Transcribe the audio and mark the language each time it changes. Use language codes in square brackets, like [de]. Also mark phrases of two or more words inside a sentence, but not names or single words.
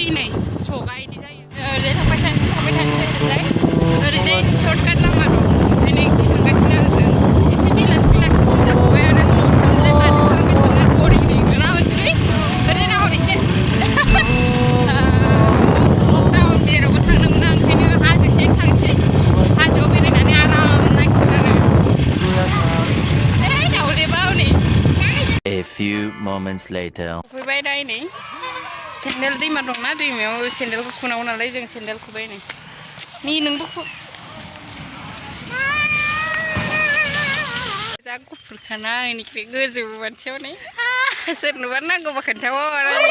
[brx] नै सगा इदि जायो ओरैजाय थांबाय थानोसै ओरैजाय सर्टकाट लामा दं ओंखायनो इखि थांगासिनो आरो जों एसे बेलासिसो जाखाबाय आरो न'आव थांनाय बाथौफोरनिफ्राय थांना बरिं लिङोना अनसुलि ओरैजाय नाहर एसे लकडाउन जेरावबो थांनो मोना ओंखायनो हाजोसिम थांसै हाजोआव बेरायनानै आराम नायसिगोन आरो दाउलेबा हनै [en] A few moments later. [brx] फैबाय दा नै सेन्देल दैमा दंना दैमायाव सेन्देलखौ खुनांगौ नालाय जों सेन्देल खुबाय नै नोंबो खु जा गुफुरखाना आंनिख्रुइ गोजौ मानसियाव नै सोरनोबा नांगौबा खोन्थाहर